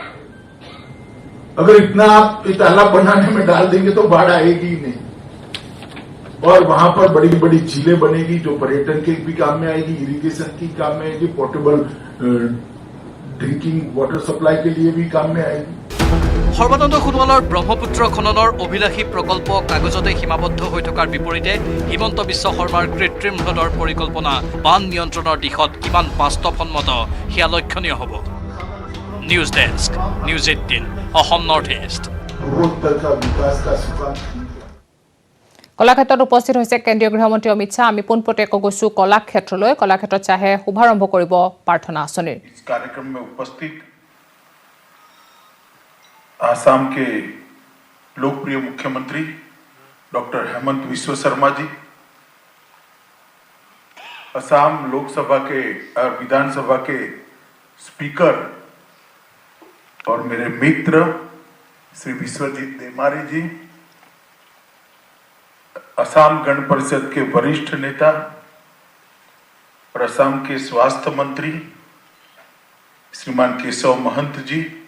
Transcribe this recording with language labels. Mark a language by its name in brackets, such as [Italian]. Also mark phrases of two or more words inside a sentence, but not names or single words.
[Hindi] अगर इतना आप तालाब बनाने में डाल देंगे तो बाढ़ आएगी ही नहीं। और वहां पर बड़ी बड़ी झीलें बनेगी जो पर्यटन के भी काम में आएगी, इरिगेशन की काम में आएगी, [English] portable drinking water supply [Hindi] के लिए भी काम में आएगी। [Assamese] সৰ্বানন্দ সোণোৱালৰ ব্ৰহ্মপুত্ৰ খননৰ অভিলাষী প্ৰকল্প কাগজতে সীমাবদ্ধ হৈ থকাৰ বিপৰীতে হিমন্ত বিশ্ব শৰ্মাৰ কৃত্ৰিম হ্ৰদৰ পৰিকল্পনা বান নিয়ন্ত্ৰণৰ দিশত কিমান বাস্তৱসন্মত সেয়া লক্ষণীয় হ'ব। [English] news desk, [Assamese] নিউজ 18, অসম নৰ্থ ইষ্ট। কলাক্ষেত্ৰত উপস্থিত হৈছে কেন্দ্ৰীয় গৃহমন্ত্ৰী অমিত শ্বাহ। আমি পোনপটীয়াকৈ গৈছো কলাক্ষেত্ৰলৈ। কলাক্ষেত্ৰত শ্বাহে শুভাৰম্ভ কৰিব প্ৰাৰ্থনা আঁচনিৰ। [Hindi] कार्यक्रम में उपस्थित आसाम के लोकप्रिय मुख्यमंत्री डॉक्टर हेमंत विश्व शर्मा जी, असम लोकसभा के और विधानसभा के स्पीकर और मेरे मित्र श्री विश्वजीत देमारी जी, असम गण परिषद के वरिष्ठ नेता और असम के स्वास्थ्य मंत्री श्रीमान केशव महंत जी,